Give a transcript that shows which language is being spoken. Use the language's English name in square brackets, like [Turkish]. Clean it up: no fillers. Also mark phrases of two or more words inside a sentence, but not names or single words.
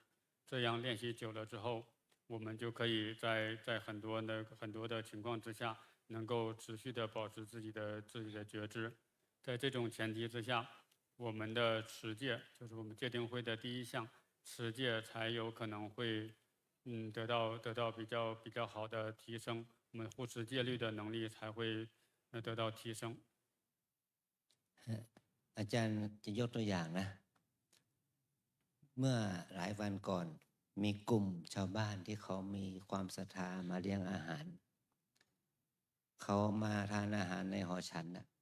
[Chinese] 这样练习久了之后，我们就可以在很多的情况之下，能够持续的保持自己的觉知。在这种前提之下，我们的持戒，就是我们戒定慧的第一项，持戒才有可能会得到比较好的提升，我们护持戒律的能力才会得到提升。 [Thai] อาจารย์จะยกตัวอย่างนะเมื่อหลายวันก่อนมีกลุ่มชาวบ้านที่เขามีความศรัทธามาเลี้ยงอาหารเขามาทานอาหารในหอฉันนะ